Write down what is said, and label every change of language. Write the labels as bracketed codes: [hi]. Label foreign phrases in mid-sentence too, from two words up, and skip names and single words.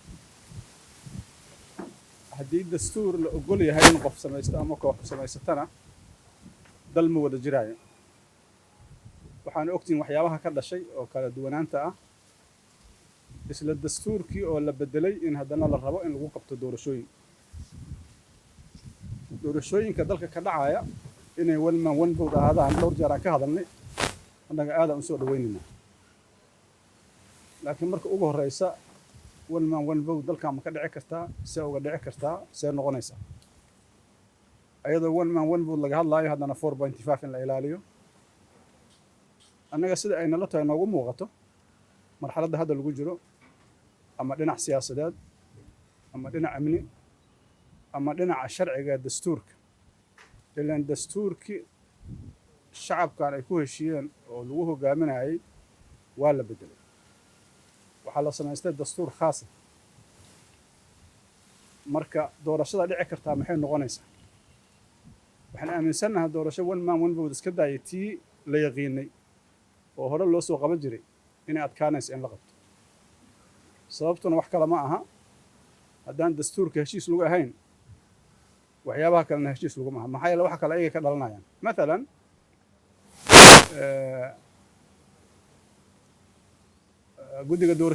[so] haddii dastuur la ogol yahay in qof samaysto ama koox samaysatana dal ma wada jiraayo waxaan ogtiin waxyaabaha ka dhashay oo kala duwanaanta ah isla dastuurkii oo la bedelay in haddana la rabo in lagu qabto doorashooyinka dalka ka dhacaya inay [en] one man one vote [so] ahaadaan dhowr jeer aan ka hadalnay annaga aad aan u soo dhaweynayna laakiin marka ugu horeysa [en] one man one vote [so] dalka ma ka dhici kartaa see uga dhici kartaa see noqonaysa ayadoo [en] one man one vote [so] laga hadlaayo haddana 4.5 in la ilaaliyo annaga sida ay nala tahay noogu muuqato marxaladda hadda lagu jiro ama dhinac siyaasadeed ama dhinac amni ama dhinaca sharciga dastuurka ilaan dastuurkii shacabkan ay ku heshiiyeen oo lagu hogaaminayay waa la bedelay waxaa la samaystay dastuur khaas ah marka doorashada dhici kartaa maxay noqonaysaa waxaan aaminsanahay doorasho [en] one man one vote [so] iska daayay tii la yaqiinay oo hore loo soo qaban jiray inay adkaanayso in la qabto sababtuna wax kale ma aha haddaan dastuurka heshiis lagu ahayn waxyaabaha kalena heshiis lagu maaha maxaa yeele waxa kale ayaga ka dhalanayaan maalan guddiga